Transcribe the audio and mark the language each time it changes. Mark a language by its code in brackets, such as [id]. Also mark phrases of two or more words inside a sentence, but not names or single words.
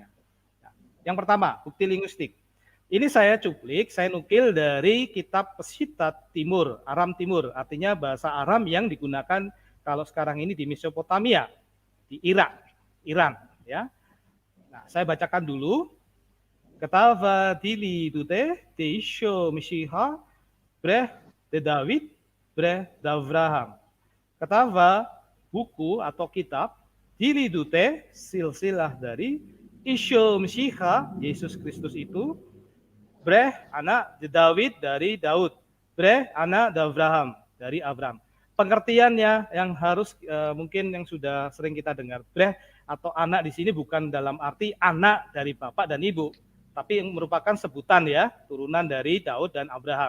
[id] Nah, yang pertama, bukti linguistik. Ini saya cuplik, saya nukil dari kitab Peshitta Timur, Aram Timur, artinya bahasa Aram yang digunakan kalau sekarang ini di Mesopotamia, di Irak, Iran, ya. Nah, saya bacakan dulu. [arc] ܟܬܒܐ ܕܝܠܝܕܘܬܗ ܕܝܫܘܥ ܡܫܝܚܐ ܒܪܗ ܕܕܘܝܕ ܒܪܗ ܕܐܒܪܗܡ. [id] Ketava buku atau kitab [arc] ܕܝܠܝܕܘܬܗ [id] silsilah dari Isho Meshiha, Yesus Kristus itu, Breh anak David dari Daud, Breh anak Abraham dari Abraham. Pengertiannya yang harus mungkin yang sudah sering kita dengar, Breh atau anak di sini bukan dalam arti anak dari bapak dan ibu, tapi yang merupakan sebutan ya, turunan dari Daud dan Abraham.